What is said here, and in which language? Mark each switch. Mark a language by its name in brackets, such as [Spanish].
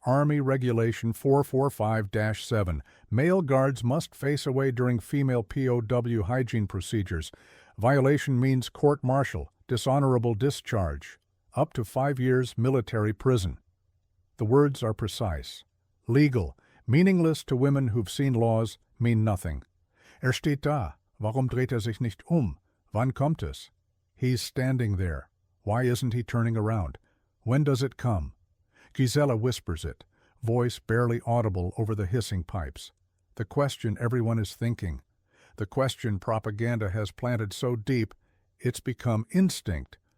[English] Army Regulation 445-7. Male guards must face away during female POW hygiene procedures. Violation means court-martial, dishonorable discharge, up to 5 years military prison. The words are precise. Legal, meaningless to women who've seen laws, mean nothing. [German] Steht da. Warum dreht sich nicht Wann kommt es? [English] He's standing there. Why isn't he turning around? When does it come? Gisela whispers it, voice barely audible over the hissing pipes. The question everyone is thinking. The question propaganda has planted so deep, it's become instinct.